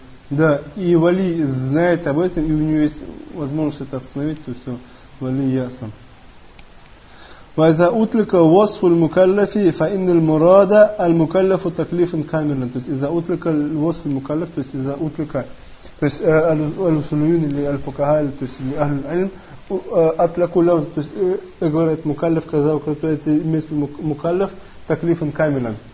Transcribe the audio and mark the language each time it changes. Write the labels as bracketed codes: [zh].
[ru] Да, и вали знает об этом, и у него есть возможность это остановить, то есть вали ясен. [ar] وإذا أطلق وصف المكلف فإن المراد المكلف تكليفا كاملا. [ru] То есть [ar] إذا أطلق الوصف المكلف, [ru] то есть إذا أطلق, то есть аль-усулиюн или аль-фукаха, то есть аль-альм [ar] أطلقوا لفظ, [ru] то есть говорят مكلف كذا وكذا, то есть вместо [ar] مكلف تكليفا كاملا.